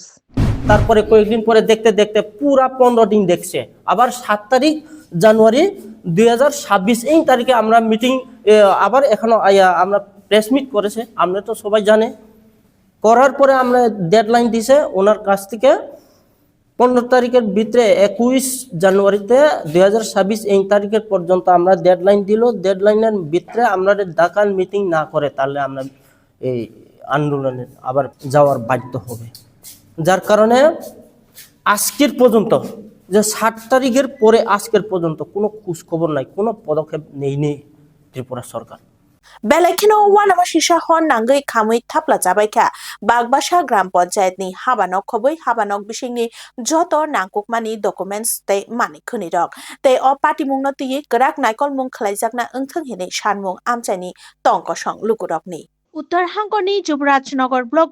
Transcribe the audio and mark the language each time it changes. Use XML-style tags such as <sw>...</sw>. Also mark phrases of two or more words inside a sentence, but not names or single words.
<bn>তারপরে কয়েকদিন পরে দেখতে দেখতে পুরা 15 দিন দেখছে আবার 7 তারিখ জানুয়ারি 2026 এই তারিখে আমরা মিটিং আবার এখনো আমরা প্রেস মিট করেছে আমরা তো সবাই জানে করার পরে আমরা ডেডলাইন দিয়েছে ওনার কাছ থেকে 15 তারিখের ভিতরে 21 জানুয়ারিতে 2026 এই তারিখের পর্যন্ত আমরা ডেডলাইন দিল ডেডলাইনের ভিতরে আমরা ডাকান মিটিং না করে তাহলে আমরা এই আন্দোলনে আবার যাওয়ার বাধ্য হবে যার কারণে আজকের পর্যন্ত যে 7 তারিখের পরে আজকের পর্যন্ত কোনো খোঁজ খবর নাই কোনো পদক্ষেপ নেয়নি ত্রিপুরা সরকার</bn> <trp>बेलायखिनो वानामा सिसा हन नांगै खामै थाप्ला जाबायखा बागबासा ग्राम पन्चायतनि हाबानक खबै हाबानक बिसिंनि जत नांकुकमानि डकुमेन्ट्स ते मानि खनिरक ते अ पाटिमुंनो तियै गराक नायकल मुं खलायजाकना ओंथों हेनै सानमुं आमचायनि टंकसं लुकुरकनि उत्तर हांगरनि जुबराजनगर ब्लक</trp>